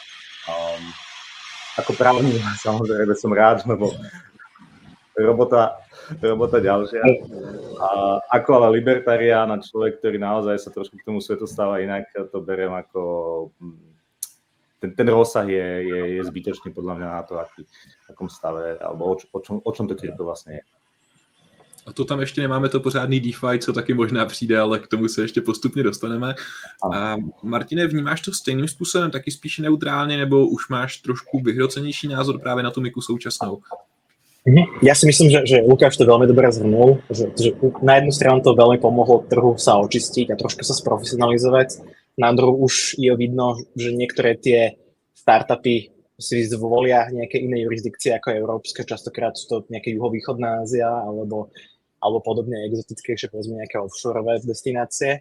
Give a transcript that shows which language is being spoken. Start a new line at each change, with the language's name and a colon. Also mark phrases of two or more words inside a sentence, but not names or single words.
Slovak: Ako právnik samozrejme som rád, lebo robota ďalšia. Ako ale libertarián a človek, ktorý naozaj sa trošku k tomu svetu stáva inak, to beriem ako... Ten rozsah je zbytočný podľa mňa na to, akom stave, alebo o čom to krypto vlastne je.
Czech: A to tam ještě nemáme to pořádný DeFi, co taky možná přijde, ale k tomu se ještě postupně dostaneme. A Martine, vnímáš to stejným způsobem, taky spíš neutrálně, nebo už máš trošku vyhrocenější názor právě na tu Miku současnou?
Slovak: Ja si myslím, že Lukáš to veľmi dobre zhrnul, že na jednu stranu to veľmi pomohlo trhu sa očistiť a trošku sa sprofesionalizovať. Na druhú už je vidno, že niektoré tie startupy si zvolia nejaké iné jurisdikcie ako európske, častokrát sú to nejaké juhovýchodná Ázia alebo podobne exotickejšie, povedzme nejaké offshoreové destinácie.